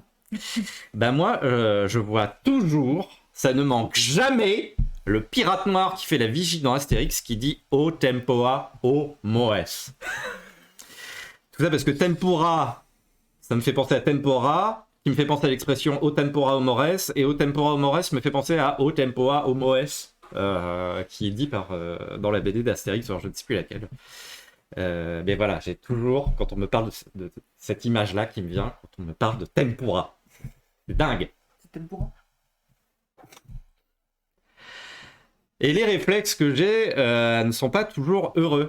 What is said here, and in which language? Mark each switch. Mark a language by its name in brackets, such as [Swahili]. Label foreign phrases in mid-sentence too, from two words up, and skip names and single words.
[French] Ben moi, je vois toujours, ça ne manque jamais, le pirate noir qui fait la vigie dans Astérix qui dit [Latin] O tempora, O moes. [French] Tout ça parce que tempura, ça me fait penser à tempora, qui me fait penser à l'expression [Latin] O tempora o mores, [French] et [Latin] O tempora o mores [French] me fait penser à [Latin] O tempora o moes, [French] qui est dit dans la BD d'Astérix, alors je ne sais plus laquelle. Mais voilà, j'ai toujours, quand on me parle de cette image-là qui me vient, quand on me parle de tempura. C'est dingue. C'est tempura. Et les réflexes que j'ai ne sont pas toujours heureux.